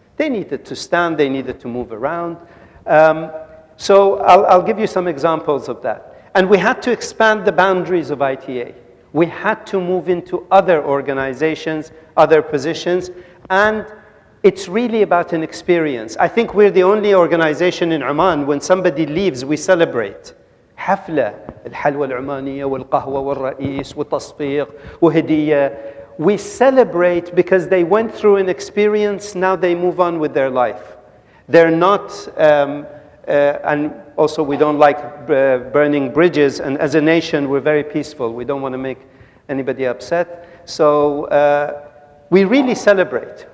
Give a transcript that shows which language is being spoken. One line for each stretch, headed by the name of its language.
English: They needed to stand, they needed to move around. So I'll give you some examples of that. And we had to expand the boundaries of ITA. We had to move into other organizations, other positions, and it's really about an experience. I think we're the only organization in Oman, when somebody leaves, we celebrate.
Arabic: حفلة الحلوى العمانية والقهوة والرئيس والتصفيق وهدية.
English: We celebrate because they went through an experience, now they move on with their life. They're not, and also we don't like burning bridges, and as a nation we're very peaceful. We don't want to make anybody upset. So we really celebrate.